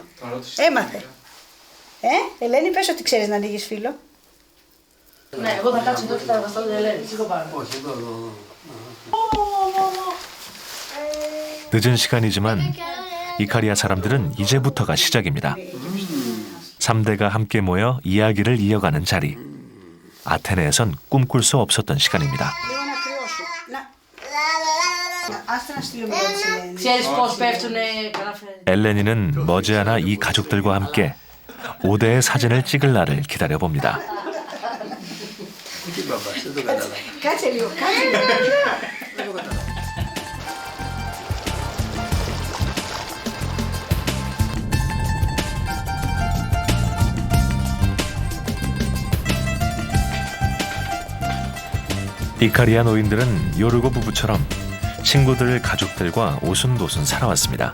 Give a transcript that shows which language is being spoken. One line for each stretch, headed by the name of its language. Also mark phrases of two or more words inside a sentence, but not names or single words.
Greek: Έμαθε. Ελένη, πες ότι ξέρεις να ανοίγεις φύλλο. Ναι, εγώ θα κάτσω εδώ και θα εργαστώ την Ελένη. Σήκω πάνω. Όχι, εδώ.
Korean: 늦은 시간이지만 이카리아 사람들은 이제부터가 시작입니다. 3대가 함께 모여 이야기를 이어가는 자리. 아테네에선 꿈꿀 수 없었던 시간입니다.
Greek: Λίγο να κρυώσω. Άστα να στείλω μια της Ελένης. Ξέρεις πώς πέφτουνε.
Korean: 엘레니는 머지않아 이 가족들과 함께 5대의 사진을 찍을 날을 기다려봅니다.
Greek: Κάτσε λίγο, κάτσε λίγο.
Korean: 이카리아 노인들은 요르고 부부처럼 친구들, 가족들과 오순도순 살아왔습니다.